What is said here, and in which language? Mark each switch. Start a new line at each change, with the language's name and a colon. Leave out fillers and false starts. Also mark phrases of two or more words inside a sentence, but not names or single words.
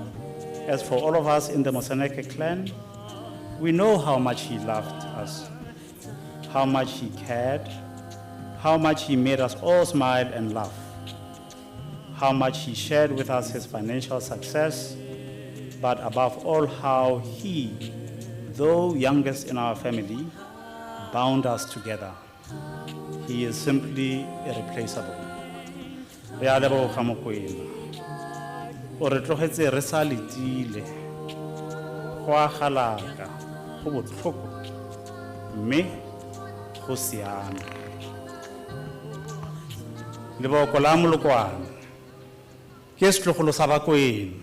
English: As for all of us in the Moseneke clan, we know how much he loved us, how much he cared, how much he made us all smile and laugh, how much he shared with us his financial success, but above all, how he, though youngest in our family, bound us together. He is simply irreplaceable.
Tswana: Re a leboga Mokwena. O re tlogetse re sa letile. Go a galaka, go botlhoko, mme go siame. Leboko la molokwane ke setlogolo sa Bakwena.